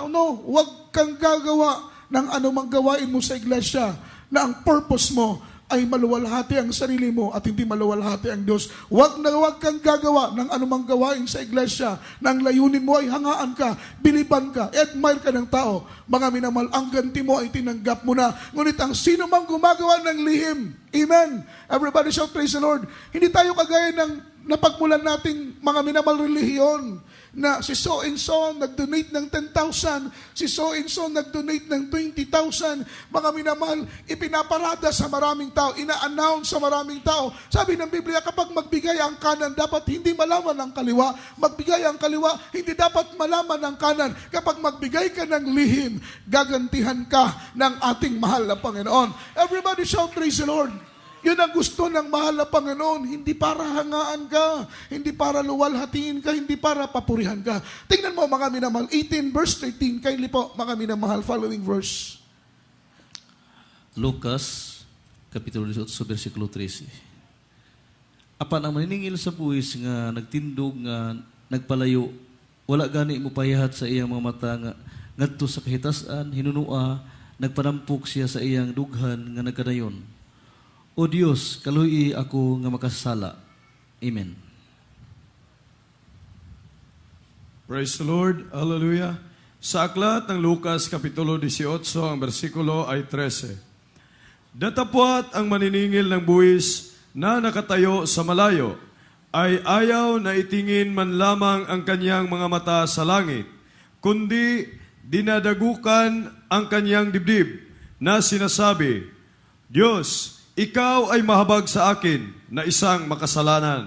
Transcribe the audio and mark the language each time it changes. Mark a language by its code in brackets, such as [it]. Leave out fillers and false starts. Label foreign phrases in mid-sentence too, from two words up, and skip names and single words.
[tl] No, huwag kang gagawa ng anumang gawain mo sa iglesia na ang purpose mo ay maluwalhati ang sarili mo at hindi maluwalhati ang Diyos. Huwag kang gagawa ng anumang gawain sa iglesia na ang layunin mo ay hangaan ka, biliban ka, admire ka ng tao. Mga minamahal, ang ganti mo ay tinanggap mo na. Ngunit ang sino mang gumagawa ng lihim, amen. [en] Everybody shout praise the Lord. [tl] Hindi tayo kagaya ng napagmulan nating mga minamahal relihiyon na si [en] so and so [tl] nag-donate ng 10,000, si [en] so and so [tl] nag-donate ng 20,000, mga minamahal, ipinaparada sa maraming tao, ina-announce sa maraming tao. Sabi ng Biblia, kapag magbigay ang kanan, dapat hindi malaman ang kaliwa. Magbigay ang kaliwa, hindi dapat malaman ang kanan. Kapag magbigay ka ng lihim, gagantihan ka ng ating mahal na Panginoon. [en] Everybody shout praise the Lord. [tl] Yun ang gusto ng mahal na Panginoon. Hindi para hangaan ka, hindi para luwalhatiin ka, hindi para papurihan ka. Tingnan mo mga minamahal, 18 verse 13, kindly po mga minamahal, [en] following verse. [tl] Lucas, Kapitulo 18, versikulo 13. [ceb] Apan ang maniningil sa buwis nga nagtindog nga nagpalayo, wala gani mo pahihat sa iyang mga mata nga ngadto sa kahitasan, hinunua, nagpanampok siya sa iyang dughan nga nagkadayon. O Diyos, kaluhi ako nga makasala. Amen. [en] Praise the Lord. Hallelujah. [tl] Sa aklat ng Lucas, Kapitulo 18, ang bersikulo ay 13. Datapwat ang maniningil ng buwis na nakatayo sa malayo, ay ayaw na itingin man lamang ang kanyang mga mata sa langit, kundi dinadagukan ang kanyang dibdib na sinasabi, Diyos, ikaw ay mahabag sa akin na isang makasalanan.